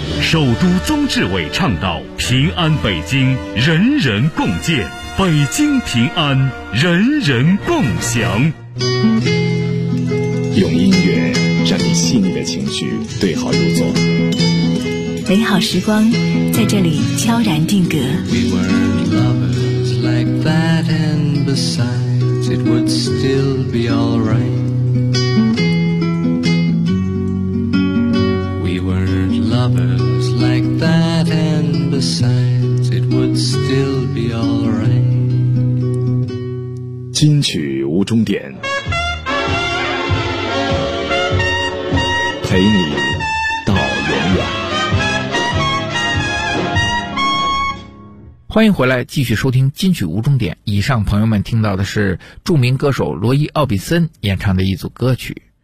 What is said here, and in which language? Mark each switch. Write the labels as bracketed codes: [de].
[zh] 首都宗志伟倡导平安北京人人共建，北京平安人人共享。用音乐让你细腻的情绪对号入座，美好时光在这里悄然定格。 [en] We were lovers like that, and besides it would still be alright. We were lovers like that, and besides it would still be alright. [zh] 金曲无终点，陪你到永远。欢迎回来继续收听金曲无终点。以上朋友们听到的是著名歌手罗伊·奥比森演唱的一组歌曲。